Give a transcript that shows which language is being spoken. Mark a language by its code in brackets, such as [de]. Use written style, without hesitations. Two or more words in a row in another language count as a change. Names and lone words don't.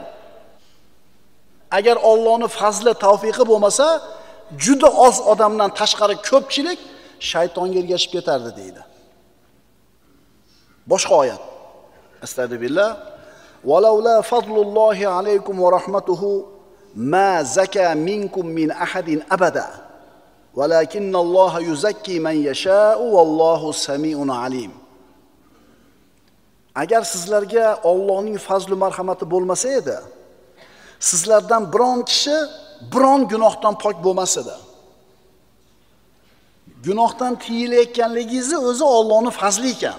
[uz] Agar Allohning fazli, tavfiqi bo'lmasa, juda oz odamdan tashqari ko'pchilik shaytonga ergashib ketardi deydi. Boshqa oyat. Astagfirullah. [ar] ولولا فضل الله عليكم ورحمته ما زكى منكم من أحد أبدا. ولكن الله يزكي من يشاء والله سميع عليم. [uz] Agar sizlarga Allohning fazli marhamati bo'lmasa edi, sizlardan biron kishi biron gunohdan pok bo'lmas edi. Gunohdan tiyilayotganligingiz o'zi Allohning fazli ekan.